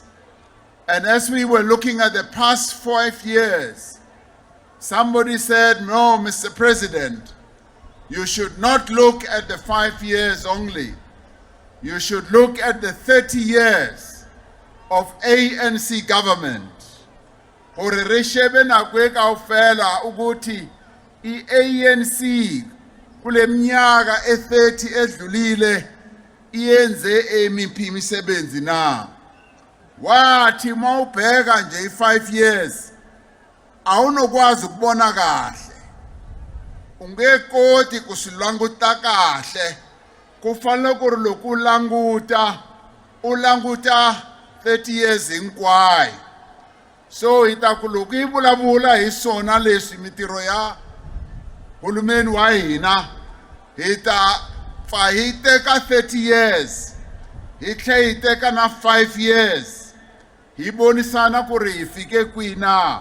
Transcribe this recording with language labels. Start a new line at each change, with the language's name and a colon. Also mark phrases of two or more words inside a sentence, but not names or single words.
English: And as we were looking at the past 5 years, somebody said, no, Mr. President, you should not look at the 5 years only. You should look at the 30 years of ANC government.
Southern Sotho: Hore re shebe nako e kaofela
Zulu: ukuthi i-ANC kule minyaka e-30 edlulile iyenze emiphi imisebenzi na. Wathi mawubheka nje i-5 years awunokwazi ukubona kahle.
Tsonga: Ungekoti kusilanguta kahle. Kufanele ku ri loko ulanguta 30 years hinkwayo. So hita ku loko hi vulavula hi swona leswi mitiro ya hulumeni wa hina hita fa hi teka 30 years hi tlhe hi teka na 5 years hi bonisana ku ri hi fike kwina.